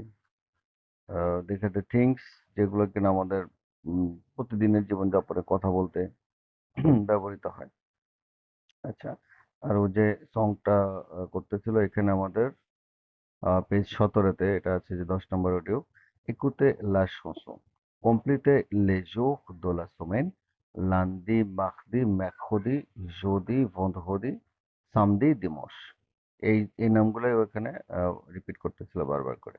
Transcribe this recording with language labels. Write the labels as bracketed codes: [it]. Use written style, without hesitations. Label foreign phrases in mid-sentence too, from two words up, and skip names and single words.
[bn] দেখে [en] the things, [bn] যেগুলো কিনা আমাদের প্রতিদিনের জীবনযাপনে কথা বলতে ব্যবহৃত হয়। আচ্ছা, আর ও যে সংটা করতেছিল এখানে আমাদের পেজ 17-তে এটা আছে যে 10 নম্বর অডিও। [fr] Écoutez la chanson. Complétez les jours de la semaine. Lundi, mardi, mercredi, jeudi, vendredi, samedi, dimanche. [bn] এই নামগুলোই ওখানে রিপিট করতেছিল বারবার করে।